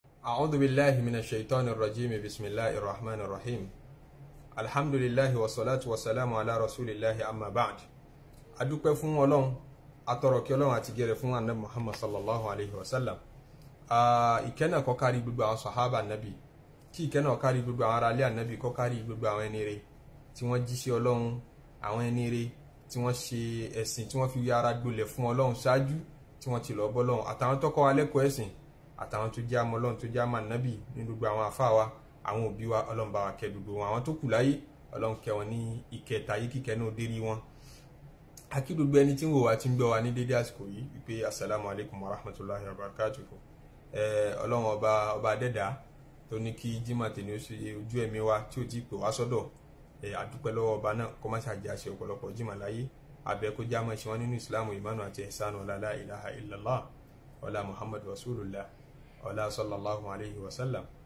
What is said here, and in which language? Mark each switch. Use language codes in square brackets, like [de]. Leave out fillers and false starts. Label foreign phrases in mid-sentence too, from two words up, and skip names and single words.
[ar] أعوذ بالله من الشيطان الرجيم بسم الله الرحمن الرحيم الحمد لله والصلاة والسلام على رسول الله أما بعد [yo] adúpẹ́ fún Ọlọ́run atọrọ kí Ọlọ́run àti gere fún Ànábì Muhammad [ar] صلى الله عليه وسلم [yo] ìkẹ́nà kó kárí gbogbo àwọn sahaba Ànábì kí ìkẹ́nà kárí gbogbo àwọn ará ilé Ànábì kó kárí gbogbo àwọn ẹni rere tí wọ́n jíṣẹ́ Ọlọ́run àwọn ẹni rere tí wọ́n ṣe ẹ̀sìn tí wọ́n fi ara gbolẹ̀ fún Ọlọ́run ṣáájú tí wọ́n ti lọ bọ́ Ọlọ́run àtàwọn tó kọ́ wa lẹ́kọ̀ọ́ ẹ̀sìn àtàwọn tó jẹ́ àmọ́ Ọlọ́run tó jẹ́ àmọ́ Ànábì ní gbogbo àwọn àfáà wa àwọn òbí wa Ọlọ́run bá wa kẹ́ gbogbo wọn àwọn tó kù láyé Ọlọ́run kẹ́ wọn ní ìkẹta yìí kíkẹ́ náà dérí wọn. Akí gbogbo ẹni tí ń wò wá tí ń gbọ́ wa ní dédé àsìkò yìí wípé [ar] السلام عليكم ورحمة الله وبركاته. [yo] Ọlọ́run ọba adẹ́dàá tó ní kí Jímọ̀ tèmi ó ṣe ojú ẹ̀mí wa tí ó ti pè wá sọ́dọ̀ àdúpẹ́ lọ́wọ́ ọba náà kó má ṣàjẹ́ àṣẹ ọ̀pọ̀lọpọ̀ Jímọ̀ láyé abẹ́ kó já mọ́ ṣe wọ́n nínú ìsìlámù ìmánu àti ẹ̀sánù [ar] لا إله إلا الله [yo] ọlá [ar] محمد رسول الله [yo] ọlá [ar] صلى الله عليه وسلم.